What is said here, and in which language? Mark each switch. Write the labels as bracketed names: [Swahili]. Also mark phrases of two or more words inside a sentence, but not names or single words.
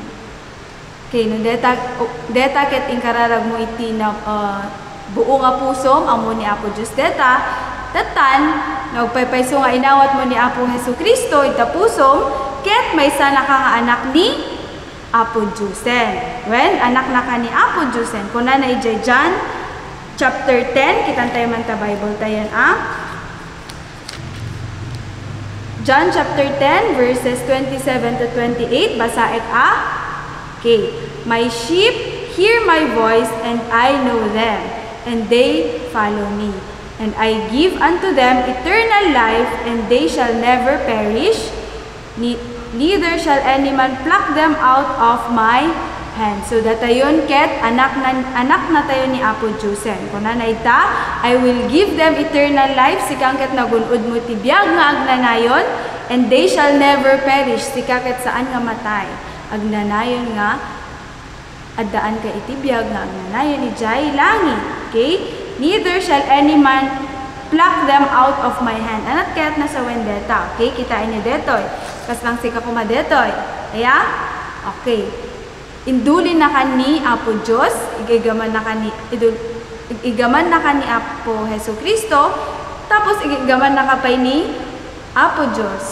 [Iloko] Okay, no deta ket inkararag mo iti na buo nga pusom amo ni Apo Diyos deta, tatan, nagpaypayso nga inawat mo ni Apo Hesu Kristo ita pusom, ket may sana ka nga anak ni Apo Diyosen. When anak na ka ni Apo Diyosen, kuna na ijay John chapter 10, kitan tayo man ta Bible tayan John chapter 10 verses 27 to 28, basaek [English] Okay, my sheep hear my voice, and I know them, and they follow me. And I give unto them eternal life, and they shall never perish, neither shall any man pluck them out of my hand. [Iloko] So datayon ket anak na tayo ni Apo Diyosen. Kuna na ita, [English] I will give them eternal life, [Iloko] sikang ket nagunod mo ti biag nga agnanayon, [English] and they shall never perish, [Iloko] sika ket saan nga matay. Agnanayon nga addaan ka iti biag nga agnanayon ijay langit. Okay? [English] Neither shall any man pluck them out of my hand. [Iloko] Anat kaya't nasa wendeta. Okay? Kitain niyo detoy. Kas lang sika kuma detoy. Aya? Okay. Indulin na ka ni Apo Diyos. Igaman na ka ni Apo Hesu Kristo. Tapos igaman na ka pa ni Apo Diyos.